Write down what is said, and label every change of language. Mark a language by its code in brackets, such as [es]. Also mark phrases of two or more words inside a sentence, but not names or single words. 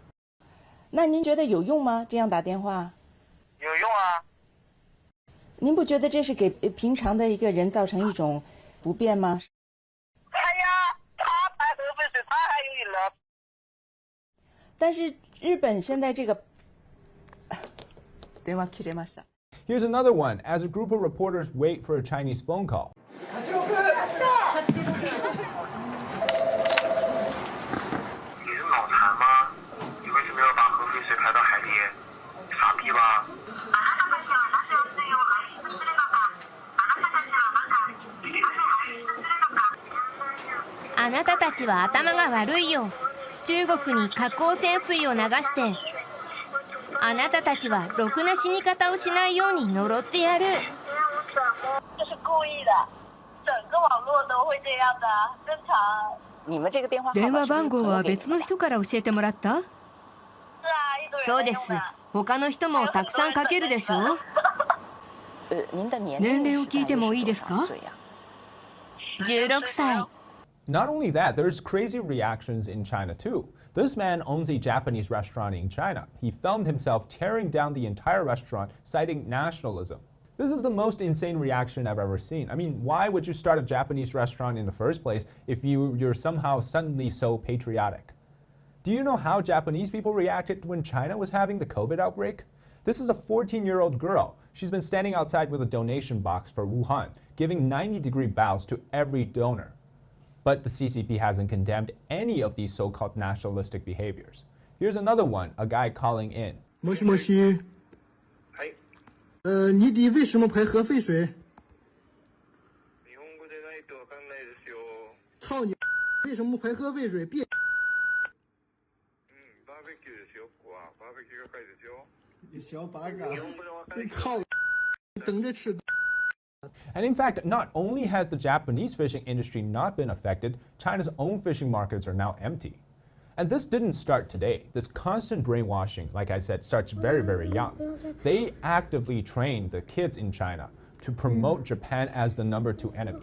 [zh] 那您觉得有用吗？这样打电话？有用啊。您不觉得这是给平常的一个人造成一种不便吗？哎呀，他排核废水，他还有瘾了。但是日本现在这个 [ja] 電話切れました。 [en] Here's another one as a group of reporters wait for a Chinese phone call. [zh] 你是脑残吗？你为什么要把核废水排到海里？傻逼吧？ [ja] あなたたちは頭が悪いよ。中国に核汚染水を流して。あなたたちはろくな死に方をしないように呪ってやる。 [zh] 这是故意的，整个网络都会这样的，正常。你们这个電話 [ja] 番号は別の人から教えてもらった？そうです。他の人もたくさんかけるでしょ。年齢を聞いてもいいですか？16歳。 [en] Not only that, there's crazy reactions in China too. This man owns a Japanese restaurant in China. He filmed himself tearing down the entire restaurant, citing nationalism. This is the most insane reaction I've ever seen. I mean, why would you start a Japanese restaurant in the first place if you're somehow suddenly so patriotic? Do you know how Japanese people reacted when China was having the COVID outbreak? This is a 14-year-old girl. She's been standing outside with a donation box for Wuhan, giving 90-degree bows to every donor. But the CCP hasn't condemned any of these so-called nationalistic behaviors. Here's another one, a guy calling in. [ja] もしもし。 [zh] 你弟为什么排核废水？ [ja] 日本語でないとわかんないですよ。 [zh] 操你！为什么排核废水？别。 [ja] バーベキューですよ，ここはバーベキューが会ですよ。 [zh] 小八嘎！你操！等着吃。 [en] And in fact, not only has the Japanese fishing industry not been affected, China's own fishing markets are now empty. And this didn't start today. This constant brainwashing, like I said, starts very, very young. They actively train the kids in China to promote Japan as the number 2 enemy.